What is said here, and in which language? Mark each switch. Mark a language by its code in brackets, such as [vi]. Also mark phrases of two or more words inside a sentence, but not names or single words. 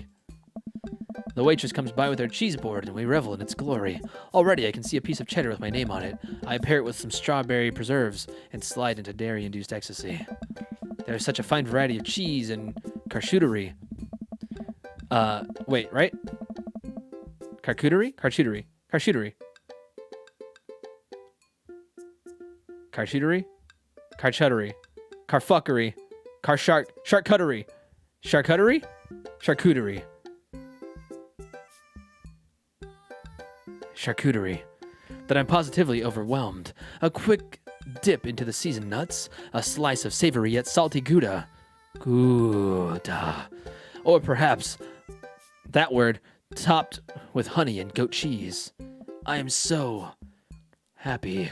[en] The waitress comes by with her cheese board, and we revel in its glory. Already, I can see a piece of cheddar with my name on it. I pair it with some strawberry preserves and slide into dairy-induced ecstasy. There's such a fine variety of cheese and charcuterie. Wait, right? Charcuterie? Charcuterie. Charcuterie. Charcuterie? Charcuterie. Carfuckery. Charcuterie. Charcuterie? Charcuterie. Charcuterie. That I'm positively overwhelmed. A quick dip into the seasoned nuts. A slice of savory yet salty Gouda. Gouda. Or perhaps that word topped with honey and goat cheese. I am so happy.